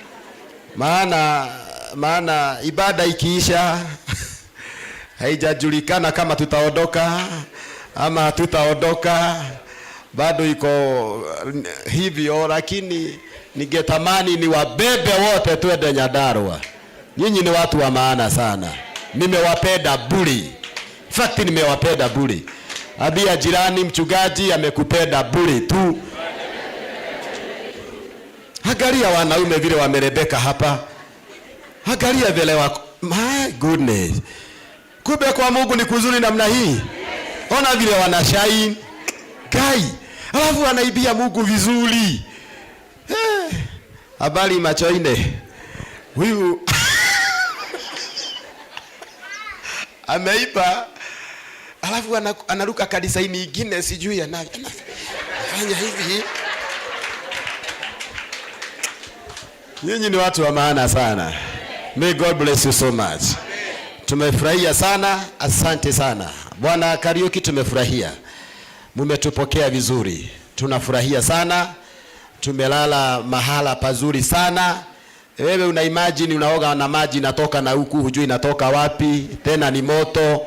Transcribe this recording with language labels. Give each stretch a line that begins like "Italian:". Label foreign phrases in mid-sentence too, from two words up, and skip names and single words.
Swahili: Maana ibada ikiisha haijajulikana kama tutaondoka ama hatutaondoka, bado iko hivyo, lakini ningetamani ni wabebe wote twende Nyandarua. Nyinyi ni watu wa maana sana. Nimewapenda buri. Fact nimewapenda buri. Abia jirani mchungaji amekupenda buri tu. Angalia wanaume vile wamerebeka hapa. Angalia vile wako.
English: My goodness.
Swahili: Kumbe kwa Mungu ni kuzuri namna hii. Ona vile wanashine. Kai. Alafu wanaibia Mungu vizuri. Habari Machoine. Huyu ameiba. Alafu anaruka kanisa nyingine sijui anafanya hivi. Nyinyi ni watu wa maana sana.
English: May God bless you so much.
Swahili: Tumefurahia sana, asante sana. Bwana Kariuki tumefurahia. Mumetupokea vizuri. Tunafurahia sana. Tumelala mahala pazuri sana. Wewe una imagine unaoga na maji inatoka na huku hujui inatoka wapi, tena ni moto.